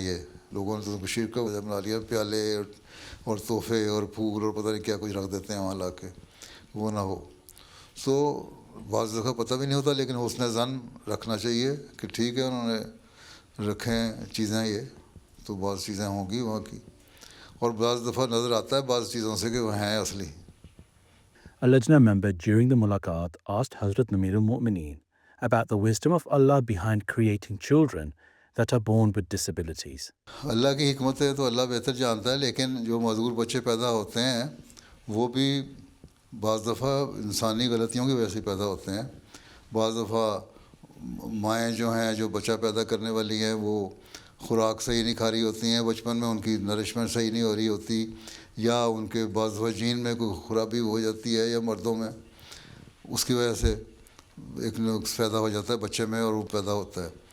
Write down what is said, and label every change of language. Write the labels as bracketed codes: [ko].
[ur] یہ لوگوں نے تو شرک کا وجہ بنا لیا، پیالے اور تحفے اور پھول اور پتہ نہیں کیا کچھ رکھ دیتے ہیں وہاں لا کے، وہ نہ ہو. تو بعض دفعہ پتہ بھی نہیں ہوتا، لیکن حسن ظن رکھنا چاہیے کہ ٹھیک ہے انہوں نے رکھیں چیزیں، یہ تو بعض چیزیں ہوں گی وہاں کی. اور بعض دفعہ نظر آتا ہے بعض چیزوں سے کہ وہ ہیں اصلی. [en] A Lajna member during the mulaqat asked Hazrat Amir al-Mu'mineen about the wisdom of Allah behind creating children that are born with disabilities. [ur] اللہ کی حکمت ہے تو اللہ بہتر جانتا ہے، لیکن جو معذور بچے پیدا ہوتے ہیں وہ بھی بعض دفعہ انسانی غلطیوں کی وجہ سے پیدا ہوتے ہیں. بعض دفعہ مائیں جو ہیں جو بچہ پیدا کرنے والی ہیں وہ خوراک صحیح نہیں کھا رہی ہوتی ہیں، بچپن میں ان کی نرشمنٹ صحیح نہیں ہو رہی ہوتی، یا ان کے بعض دفعہ جین میں کوئی خرابی ہو جاتی ہے یا مردوں میں، اس کی وجہ سے ایک نقص پیدا ہو جاتا ہے بچے میں اور وہ پیدا ہوتا ہے.